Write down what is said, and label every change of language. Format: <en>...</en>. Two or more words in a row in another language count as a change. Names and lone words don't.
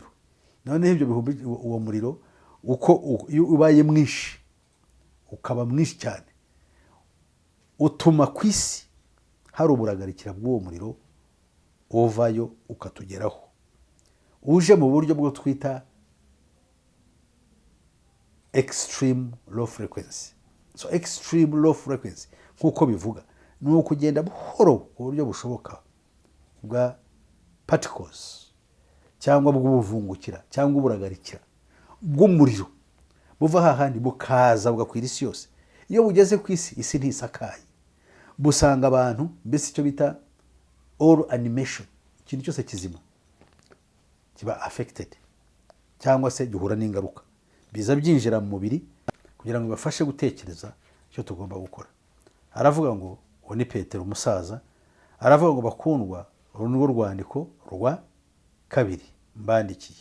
<rw>Noneho ibyo bihumbi, uwo muriro uko iyo ubaye mwinshi, ukaba mwinshi cyane, utuma ku isi hari uburagarikira bw'uwo muriro uvayo ukatugeraho, uje mu buryo bwo twita</rw> <en>extreme low frequency. So extreme low frequency</en> <rw>nk'uko bivuga ni ukugenda buhoro ku buryo bushoboka bwa particles cyangwa bw'ubuvungukira cyangwa uburagarikira bw'umuriro buva hahandi bukaza bugakwira isi yose. Iyo bugeze ku isi, isi ntisakaye, busanga abantu, mbese icyo bita</rw> <en>all animation,</en> <rw>ikintu cyose kizima kiba affected cyangwa se gihura n'ingaruka, biza byinjira mu mubiri kugira ngo bibafashe gutekereza icyo tugomba gukora. Aravuga ngo uwo ni Petero umusaza, aravuga ngo bakundwa, uru ni rwandiko rwa 2 mbandikiye.</rw>